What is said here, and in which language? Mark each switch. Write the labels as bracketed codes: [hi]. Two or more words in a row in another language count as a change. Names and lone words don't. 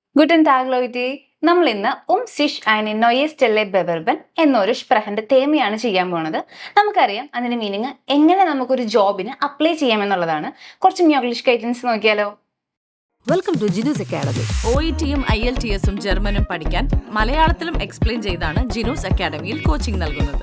[de] Guten Tag, Leute. [ml] നമ്മൾ ഇന്ന് [de] sich eine neue Stelle bewerben [ml] എന്നൊരു സ്പ്രഹന്റെ തേമയാണ് ചെയ്യാൻ പോകുന്നത്. നമുക്കറിയാം അതിന്റെ മീനിങ് എങ്ങനെ നമുക്കൊരു ജോബിന് അപ്ലൈ ചെയ്യാമെന്നുള്ളതാണ്. കുറച്ച് ഇംഗ്ലീഷ് ഗൈഡൻസ് നോക്കിയാലോ? [en] welcome to Jinu's Academy. [ml] OETയും IELTSഉം ജർമ്മനും പഠിക്കാൻ മലയാളത്തിലും എക്സ്പ്ലെയിൻ ചെയ്താണ് ജിനൂസ് അക്കാഡമിയിൽ കോച്ചിങ് നൽകുന്നത്.